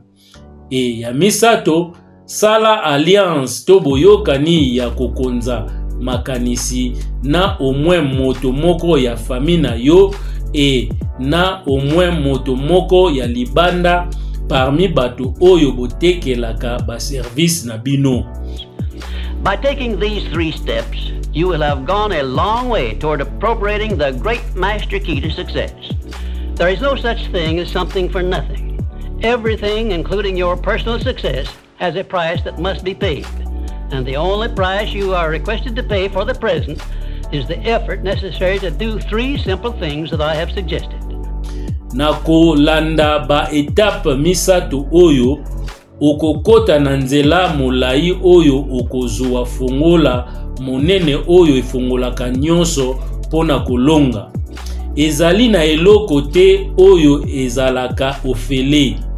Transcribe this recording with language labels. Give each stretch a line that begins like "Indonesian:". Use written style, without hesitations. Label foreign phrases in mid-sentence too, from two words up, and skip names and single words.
Lingala: E ya misato, sala alliance to boyokani ya kokonza makanisi na omwe moto moko ya famina yo e na omwe moto moko ya libanda parmi bato oyo botekelaka ba service na bino.
English: By taking these 3 steps, you will have gone a long way toward appropriating the great master key to success. There is no such thing as something for nothing. Everything, including your personal success, has a price that must be paid. And the only price you are requested to pay for the present is the effort necessary to do 3 simple things that I have suggested.
Lingala: Na kolanda ba etape misatu oyo, okokota na nzela molai oyo okozwa fongola monene oyo efongolaka nyonso pona kolonga. Ezali na eloko te oyo ezalaka ofele.